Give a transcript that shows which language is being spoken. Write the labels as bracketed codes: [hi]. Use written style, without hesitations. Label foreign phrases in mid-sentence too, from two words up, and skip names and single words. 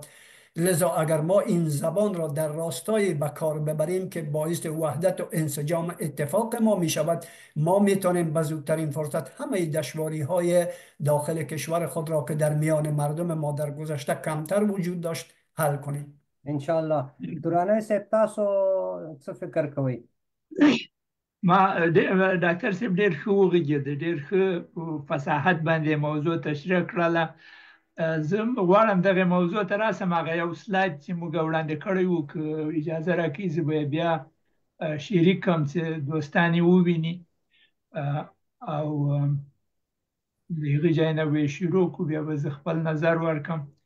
[fa] لذا اگر ما این زبان را در راستای به کار ببریم که باعث وحدت و انسجام اتفاق ما می شود، ما می توانیم به زودترین فرصت همه دشواری های داخل کشور خود را که در میان مردم ما در گذشته کمتر وجود داشت حل کنیم. انشاءالله. [ps] درانه صاحب تاسو څه فکر کوئ؟ ما ډاکټر صاحب ډېر ښه وغږېده، ډېر ښه فصاحت باندې موضوع تشریح کړله. زه غواړم دغه موضوع ته راسم. هغه یو سلاید چې موږ وړاندې کړی وو، که اجازه راکړئ زه به بیا شریک کړم چې دوستان یې وویني او د هغې ځای نه به یې شروع کړو، بیا به زه خپل نظر ورکړم.